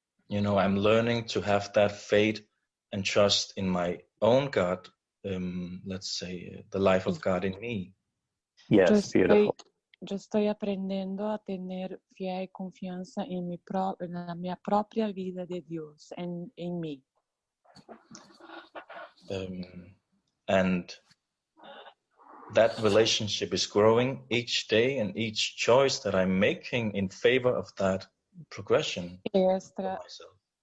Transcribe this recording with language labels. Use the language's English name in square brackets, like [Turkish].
[English] I'm learning to have that faith and trust in my own God, let's say, the life of God in me. Yes, beautiful. [Spanish] Yo estoy aprendiendo a tener fe y confianza en la mia propia vida de Dios, en mí. [English] And that relationship is growing each day, and each choice that I'm making in favor of that progression for myself.